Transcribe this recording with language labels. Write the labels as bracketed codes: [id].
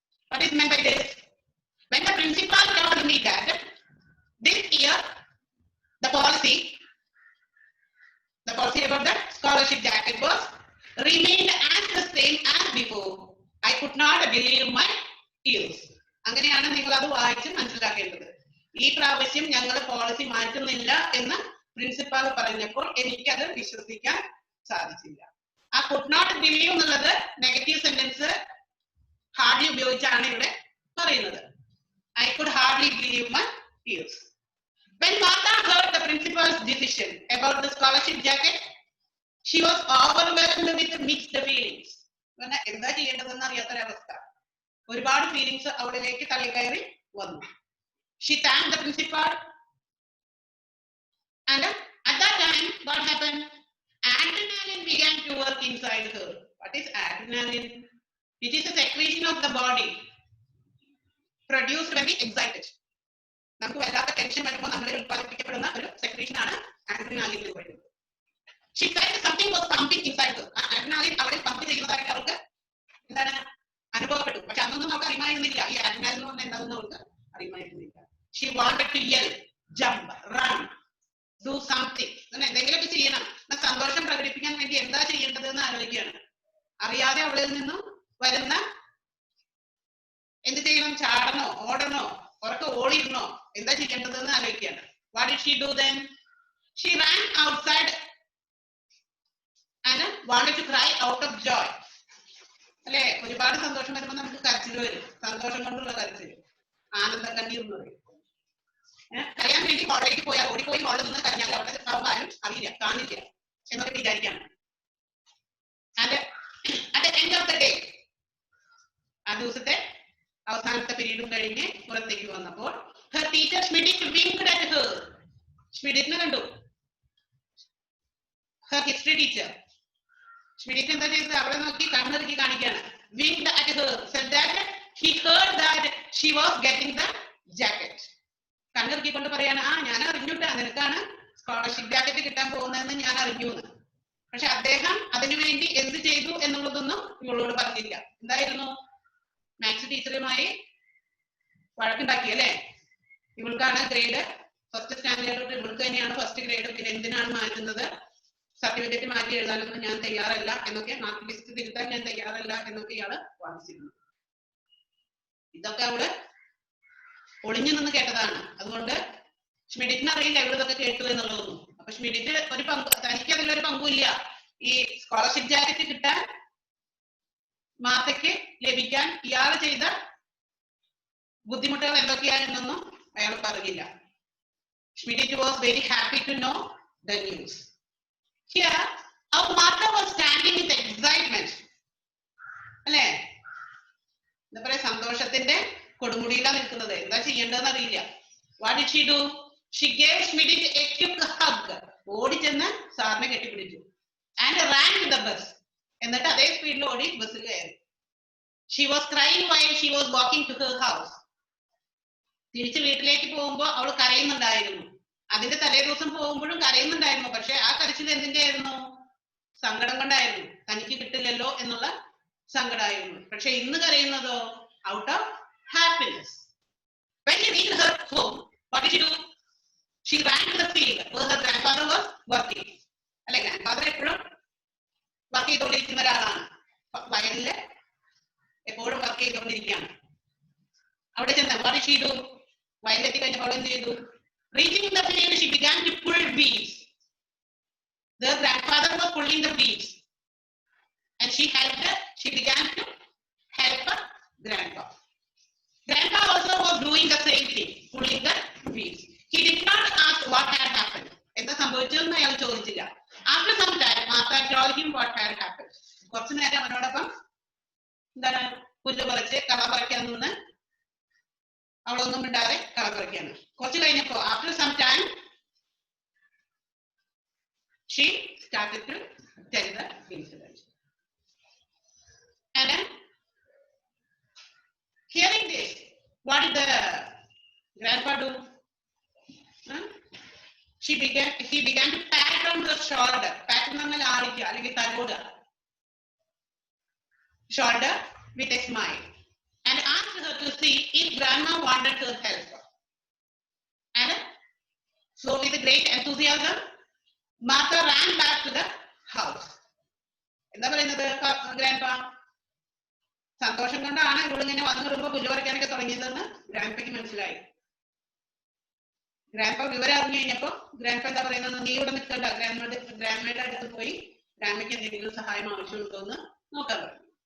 [en] What is meant by this? When the principal told me that this year the policy about the scholarship jacket was remained as the same as before, I could not believe my ears. [ml] അങ്ങനെയാണ് നിങ്ങൾ അത് വായിച്ച് മനസ്സിലാക്കേണ്ടത്. ഈ പ്രാവശ്യം ഞങ്ങൾ policy മാറ്റുന്നില്ല എന്ന് principal പറഞ്ഞപ്പോൾ എനിക്കത് വിശ്വസിക്കാൻ സാധിച്ചില്ല. [en] ആ could not believe [ml] എന്നുള്ളത് നെഗറ്റീവ് സെന്റൻസ് ഹാർഡ്ലി ഉപയോഗിച്ചാണ് ഇവിടെ പറയുന്നത്. [en] I could hardly believe my ears. When Martha heard the principal's decision about the scholarship jacket, she was overwhelmed with mixed feelings. [ml] എന്താ ചെയ്യേണ്ടതെന്ന് അറിയാത്തൊരവസ്ഥ. ഒരുപാട് ഫീലിങ്സ് അവളിലേക്ക് തള്ളിക്കയറി വന്നു. [en] She thanked the principal and at that time what happened? Adrenaline began to work inside her. What is adrenaline? It is a secretion of the body produced when we excited. [ml] നമുക്ക് വല്ലാത്ത tension വരുമ്പോൾ നമ്മൾ ഉത്പാദിപ്പിക്കപ്പെടുന്ന ഒരു secretion ആണ് adrenaline എന്ന് പറയുന്നത്. [en] She felt something was pumping inside her. [ml] Adrenaline അവളെ പമ്പ് ചെയ്യുന്നതായിട്ട് അവൾക്ക് എന്താണ് അനുഭവപ്പെട്ടു. പക്ഷെ അന്നൊന്നും നമുക്ക് അറിയുമായിരുന്നില്ല ഈ adrenaline എന്ന് പറഞ്ഞാൽ എന്താണെന്ന് അവൾക്ക് അറിയുമായിരുന്നില്ല. [en] She wanted to yell, jump, run, do something. [ml] എന്തെങ്കിലുമൊക്കെ ചെയ്യണം. സന്തോഷം പ്രകടിപ്പിക്കാൻ വേണ്ടി എന്താ ചെയ്യേണ്ടത് എന്ന് ആലോചിക്കുകയാണ്. അറിയാതെ അവളിൽ നിന്നും വരുന്ന എന്ത് ചെയ്യണം? ചാടണോ, ഓടണോ, ഉറക്കെ ഓടിയിരുന്നോ, എന്താ ചെയ്യേണ്ടതെന്ന് ആലോചിക്കുകയാണ്. [en] What did she do then? She ran outside and wanted to cry out of joy. [ml] അല്ലെ, ഒരുപാട് സന്തോഷം വരുമ്പോൾ നമുക്ക് കരച്ചിൽ വരും. സന്തോഷം കൊണ്ടുള്ള കരച്ചിൽ, ആനന്ദ കണ്ണീർ എന്ന് പറയും. കരയാൻ വേണ്ടി ഹോളിലേക്ക് പോയാൽ ഓടിപ്പോയി ഹോളിൽ നിന്ന് കരഞ്ഞാൽ അവിടെ ആരും അറിയില്ല, കാണില്ല എന്നൊക്കെ വിചാരിക്കാണ്. [en] And at the end of the day, [ml] ആ ദിവസത്തെ അവസാനത്തെ പീരീഡും കഴിഞ്ഞ് പുറത്തേക്ക് വന്നപ്പോൾ [en] her teacher Schmidt winked at her. Schmidt [ml] കണ്ടു. [en] Her history teacher Schmidt [ml] എന്താ ചെയ്തത്? അവളെ നോക്കി കണ്ണിറുക്കി കാണിക്കാണ്. [en] Winked at her, said that he heard that she was getting the jacket. [ml] കണ്ണിറുക്കിക്കൊണ്ട് പറയാണ്, ഞാൻ അറിഞ്ഞുട്ടാ നിനക്കാണ് സ്കോളർഷിപ്പ് ജാക്കറ്റ് കിട്ടാൻ പോകുന്നതെന്ന് ഞാൻ അറിഞ്ഞു എന്ന്. പക്ഷെ അദ്ദേഹം അതിനുവേണ്ടി എന്ത് ചെയ്തു എന്നുള്ളതൊന്നും ഇവളോട് പറഞ്ഞില്ല. എന്തായിരുന്നു? മാത്സ് ടീച്ചറുമായി വഴക്കുണ്ടാക്കി അല്ലെ. ഇവൾക്കാണ് ഗ്രേഡ് ഫസ്റ്റ് സ്റ്റാൻഡേർഡ്, ഇവൾക്ക് തന്നെയാണ് ഫസ്റ്റ് ഗ്രേഡ്, പിന്നെ എന്തിനാണ് മാറ്റുന്നത്, സർട്ടിഫിക്കറ്റ് മാറ്റി എഴുതാനൊന്നും ഞാൻ തയ്യാറല്ല എന്നൊക്കെ, മാർക്ക് ലിസ്റ്റ് തിരുത്താൻ ഞാൻ തയ്യാറല്ല എന്നൊക്കെ ഇയാള് വാദിച്ചിരുന്നു. ഇതൊക്കെ അവള് ഒളിഞ്ഞു നിന്ന് കേട്ടതാണ്. അതുകൊണ്ട് ഷ്മിഡിറ്റിന് അറിയില്ല ഇവളിതൊക്കെ കേട്ടു എന്നുള്ളതൊന്നും. അപ്പൊ ഷ്മിഡിറ്റ് ഒരു പങ്ക്, തനിക്ക് അതിലൊരു പങ്കുമില്ല. ഈ സ്കോളർഷിപ്പ് ജാക്കറ്റ് കിട്ടാൻ, മാർത്തയ്ക്ക് ലഭിക്കാൻ ഇയാൾ ചെയ്ത ബുദ്ധിമുട്ടുകൾ എന്തൊക്കെയാണെന്നൊന്നും അയാൾ പറഞ്ഞില്ല. [en] Schmidt was very happy to know the news. Here, our Martha was standing with excitement. [ml] അല്ലേ? എന്താ പറയാ, സന്തോഷത്തിന്റെ കൊടുമുടിയിലാണ് നിൽക്കുന്നത്. എന്താ ചെയ്യേണ്ടതെന്ന് അറിയില്ല. [en] What did she do? She gave Schmidt a quick hug. [ml] ഓടിച്ചെന്ന് സാറിനെ കെട്ടിപ്പിടിച്ചു. [en] And ran to the bus. [ml] എന്നിട്ട് അതേ സ്പീഡിൽ ഓടി ബസ്സിൽ കയറി. [en] She was crying while she was walking to her house. [ml] തിരിച്ച് വീട്ടിലേക്ക് പോകുമ്പോൾ അവൾ കരയുന്നുണ്ടായിരുന്നു. അതിന്റെ തലേ ദിവസം പോകുമ്പോഴും കരയുന്നുണ്ടായിരുന്നു. പക്ഷെ ആ കരച്ചിൽ എന്തിന്റെ ആയിരുന്നു? സങ്കടം കൊണ്ടായിരുന്നു. തനിക്ക് കിട്ടില്ലല്ലോ എന്നുള്ള സങ്കടമായിരുന്നു. പക്ഷെ ഇന്ന് കരയുന്നതോ [en] Out of happiness. When she reached her home, what did she do? She ran to the field where her grandfather was working. [ml] അല്ലെ, ഗ്രാൻഡ്ഫാദർ എപ്പോഴും വർക്ക് ചെയ്തുകൊണ്ടിരിക്കുന്ന ഒരാളാണ്. വയലില് എപ്പോഴും വർക്ക് ചെയ്തുകൊണ്ടിരിക്കുകയാണ്. അവിടെ ചെന്ന് [en] what did she do? [ml] വയലിലെത്തി കഴിഞ്ഞപ്പോൾ എന്ത് ചെയ്തു? [en] Reaching the field, she began to pull weeds. The grandfather was pulling the weeds, and she began to help her grandpa. Grandpa also was doing the same thing, pulling the weeds. He did not ask what had happened. [ml] എന്താ സംഭവിച്ചതെന്ന് അയാൾ ചോദിച്ചില്ല. [en] After some time, Martha told him what had happened. [ml] കുറച്ചു നേരം അവനോടൊപ്പം എന്താണ് പുല്ല് പറിച്ച് കള പറിക്കാൻ നിന്ന് അവളൊന്നും മിണ്ടാതെ കള പറിക്കാണ്. കുറച്ച് കഴിഞ്ഞപ്പോ [en] after some time she started to tell the incident. And hearing this, what did the grandpa do? He began to pat on the shoulder. [ml] Pat എന്ന് പറഞ്ഞാൽ ആടിക്കുക അല്ലെങ്കിൽ തലോടുക. [en] Shoulder with a smile and asked her to see if grandma wanted her help. And so with great enthusiasm, Martha ran back to the house. [ml] എന്താ പറയുന്നത് grandpa? സന്തോഷം കൊണ്ടാണ് ഇവളിങ്ങനെ വന്നു വരുമ്പോ പുല്ല് പറിക്കാനൊക്കെ തുടങ്ങിയതെന്ന് ഗ്രാൻഡ്പയ്ക്ക് മനസ്സിലായി. ഗ്രാൻഡ്പ വിവരം അറിഞ്ഞു കഴിഞ്ഞപ്പോ ഗ്രാൻഡ്പ എന്താ പറയുന്നത്? നീ ഇവിടെ നിൽക്കണ്ട, ഗ്രാൻഡ്മയുടെ അടുത്ത് പോയി ഗ്രാൻഡ്മയ്ക്ക് എന്തെങ്കിലും സഹായം ആവശ്യമുണ്ടോ എന്ന് നോക്കാൻ പറഞ്ഞു.